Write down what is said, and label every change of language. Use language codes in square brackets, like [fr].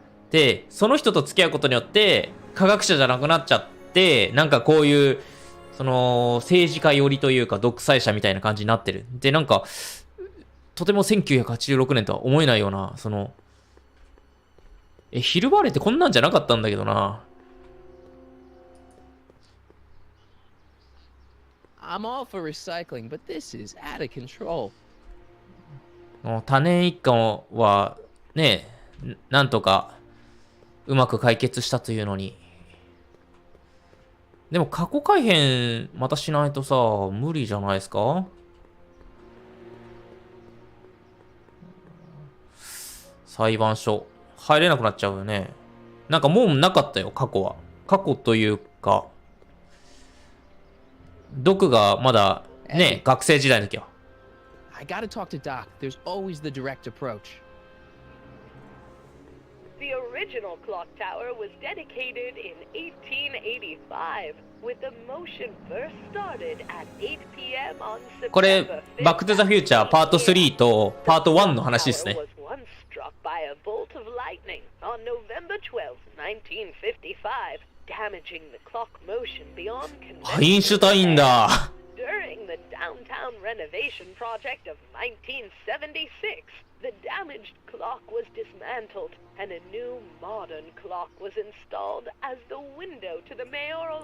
[ja] で、その人と付き合うことによって、科学者じゃなくなっちゃって、なんかこういう、その、政治家寄りというか独裁者みたいな感じになってる。で、なんか、とても1986年とは思えないような、その、ヒルバーレってこんなんじゃなかったんだけどな。 [en] I'm all for recycling, but this is out of control. [ja] 多年一家は、ね、なんとか、うまく解決したというのに。でも過去改変またしないとさ、無理じゃないですか？裁判所。入れなくなっちゃうよね。なんかもうなかったよ、過去は。過去というか、ドクがまだね、学生時代の時は。 [en] I gotta talk to Doc. There's always the direct approach. The original clock tower was dedicated in 1885, with the motion first started at 8 p.m. on [ja] これ [en] September 5th. [ja] バックトゥザフューチャーパート3とパート1の話ですね。 [en] was once struck by a bolt of lightning on November 12th, 1955, damaging the clock motion beyond [ja] アインシュタインだ。 [en] During the downtown renovation project of 1976, the damaged clock was dismantled and a new modern clock was installed as the window to the mayoral